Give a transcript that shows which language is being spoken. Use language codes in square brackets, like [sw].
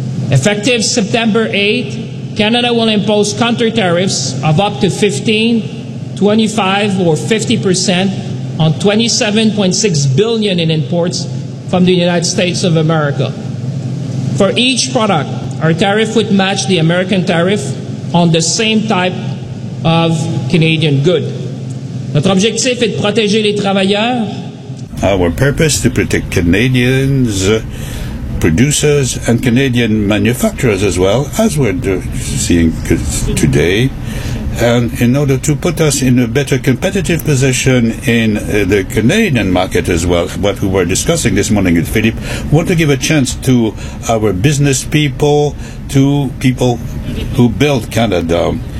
[en] Effective September 8, Canada will impose counter tariffs of up to 15, 25, or 50% on $27.6 billion in imports from the United States of America. For each product, our tariff would match the American tariff on the same type of Canadian good. [fr] Notre objectif est de protéger les travailleurs. [en] Our purpose is to protect Canadians, producers, and Canadian manufacturers as well, as we're seeing today, and in order to put us in a better competitive position in the Canadian market as well, what we were discussing this morning with Philippe, want to give a chance to our business people, to people who build Canada.